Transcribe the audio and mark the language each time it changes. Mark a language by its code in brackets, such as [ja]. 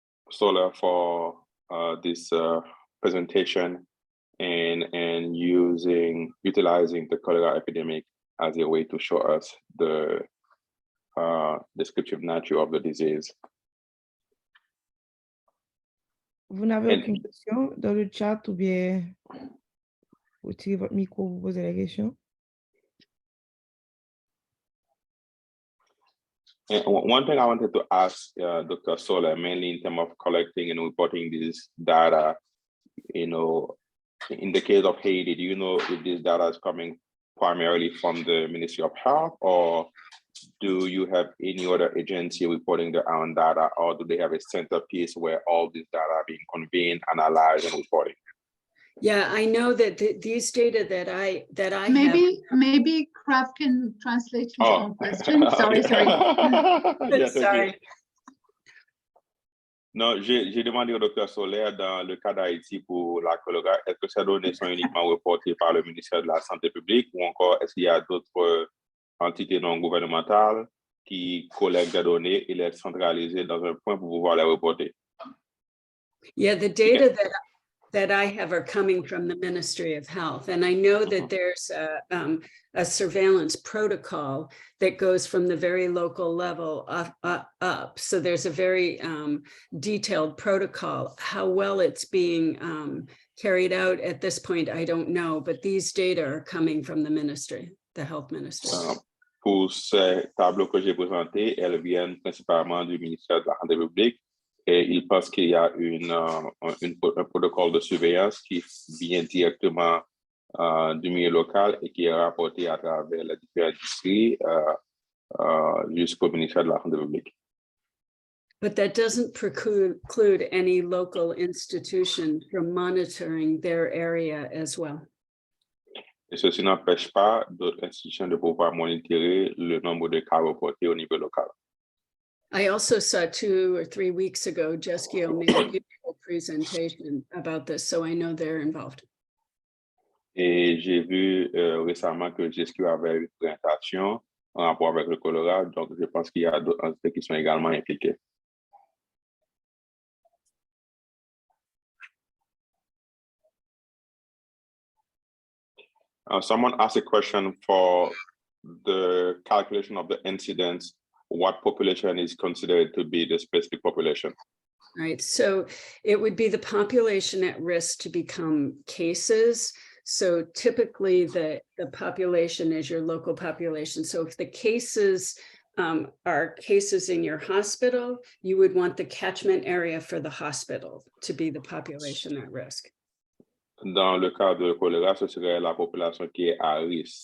[en] Solher, for this presentation and utilizing the cholera epidemic as a way to show us the descriptive nature of the disease. [fr] Vous n'avez aucune question dans le chat ou bien vous tirez votre micro, vous posez la question? [en] And one thing I wanted to ask Dr. Solher, mainly in terms of collecting and reporting this data, in the case of Haiti, do you know if this data is coming primarily from the Ministry of Health, or do you have any other agency reporting their own data, or do they have a centerpiece where all this data are being convened, analyzed, and reported? Yeah, I know that these data that I maybe Kraft can translate his own question. Sorry. Yes, sorry. [fr] Non, j'ai demandé au Dr. Solher dans le cas d'Haïti pour la choléra, est-ce que ces données sont uniquement reportées par le ministère de la Santé publique ou encore est-ce qu'il y a d'autres entités non gouvernementales qui collectent des données et les centralisent dans un point pour pouvoir les reporter? [en] Yeah, the data that I have are coming from the Ministry of Health. And I know that there's a surveillance protocol that goes from the very local level up. So there's a very detailed protocol. How well it's being carried out at this point, I don't know, but these data are coming from the ministry, the health ministry. [fr] pour ces tableaux que j'ai présentés, elles viennent principalement du ministère de la Santé publique et ils pensent qu'il y a un protocole de surveillance qui vient directement du milieu local et qui est rapporté à travers les différentes industries jusqu'au ministère de la Santé publique. [en] But that doesn't preclude any local institution from monitoring their area as well. [fr] Et ceci n'empêche pas d'autres institutions de pouvoir monitorer le nombre de cas reportés au niveau local. [en] I also saw 2 or 3 weeks ago, Jeskio made a beautiful presentation about this, so I know they're involved. [fr] Et j'ai vu récemment que GSQ avait une présentation en rapport avec le choléra, donc je pense qu'il y a d'autres entités qui sont également impliquées. [en] Someone asked a question for the calculation of the incidence. What population is considered to be the specific population? Right, so it would be the population at risk to become cases. So typically the population is your local population. So if the cases are cases in your hospital, you would want the catchment area for the hospital to be the population at risk. [fr] Dans le cas de choléra, ce serait la population qui est à risque.